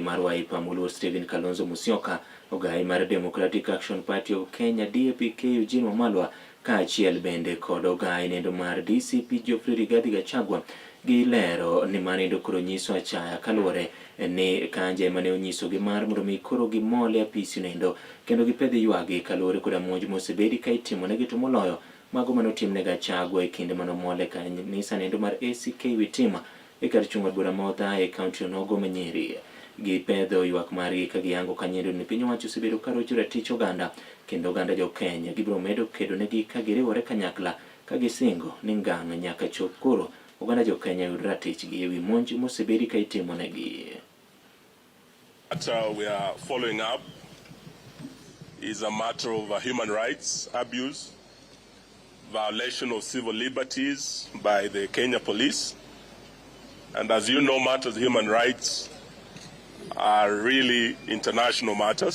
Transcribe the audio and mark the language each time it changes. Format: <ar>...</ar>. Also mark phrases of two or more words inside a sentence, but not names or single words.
<luo>mar Wiper muluor Stephen Kalonzo Musyoka ogai mar Democratic Action Party of Kenya DAP Eugene Wamalwa kaachiel bende kod ogai nendo mar DCP Geoffrey Rigathi Gachagua gilero ni manindo koro nyiso achaya kaluwore ni Kanja mane onyiso gi mar mondo mi koro gimole apisi nendo kendo gipedhi ywagi kaluwore kod monj mosebedi ka itimo negi to moloyo mago manotimne Gachagua e kinde manomole kanisa nendo mar ACK Witima e kar chung' od bura modha e kaunti nogo Manyien. Gipedho ywak margi ka giyango kanyendo ni piny owacho osebedo ka rocho ratich oganda kendo oganda jo Kenya gibiro medo kedo negi ka giriwore kanyakla ka gisingo ni ngang' nyaka chop koro oganda jo Kenya yud ratich gi ewi monj mosebedi ka itimo negi.</luo> <en>What we are following up is a matter of human rights abuse, violation of civil liberties by the Kenya police. And as you know, matters of human rights are really international matters.</en>